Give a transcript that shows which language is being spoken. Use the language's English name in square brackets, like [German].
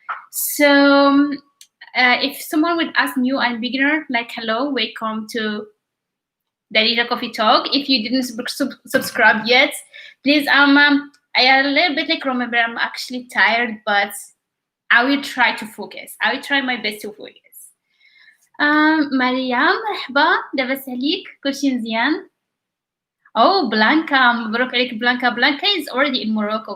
[English] So if someone would ask new and beginner, like hello, welcome to Darija Coffee Talk. If you didn't subscribe yet, please I am a little bit like remember I'm actually tired, but I will try to focus. I will try my best to focus. [Arabic] مريم مرحبا لاباس عليك كلشي مزيان. [English] Oh, Blanca, [Arabic] مبروك عليك [English] Blanca. Blanca is already in Morocco.